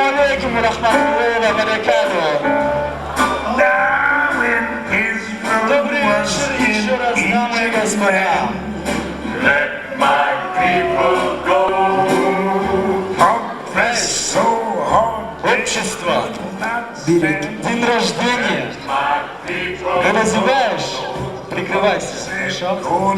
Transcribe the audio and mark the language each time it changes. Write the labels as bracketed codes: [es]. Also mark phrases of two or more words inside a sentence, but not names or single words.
[ar] عليكم ورحمة الله وبركاته. [ru] Добрый вечер еще раз, дамы и господа. [en] Let my people go. [ru] Общество. День рождения. Когда зеваешь, прикрывайся. Хорошо?